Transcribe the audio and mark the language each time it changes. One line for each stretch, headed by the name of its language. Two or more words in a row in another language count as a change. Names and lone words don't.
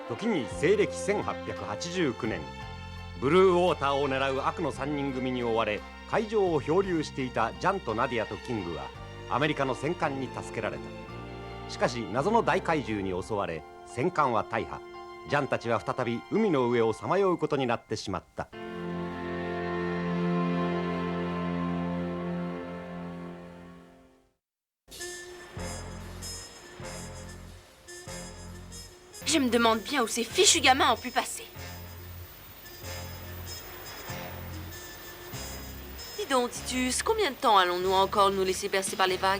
Japanese: に西暦1889年、ブルーウォーターを狙う悪の3人組に追われ海上を漂流していたジャンとナディアとキングはアメリカの戦艦に助けられた。しかし謎の大怪獣に襲われ戦艦は大破。ジャンたちは再び海の上をさまようことになってしまった。
French: Je me demande bien où ces fichus gamins ont pu passer. Dis donc, Titus, combien de temps allons-nous encore nous laisser bercer par les vagues?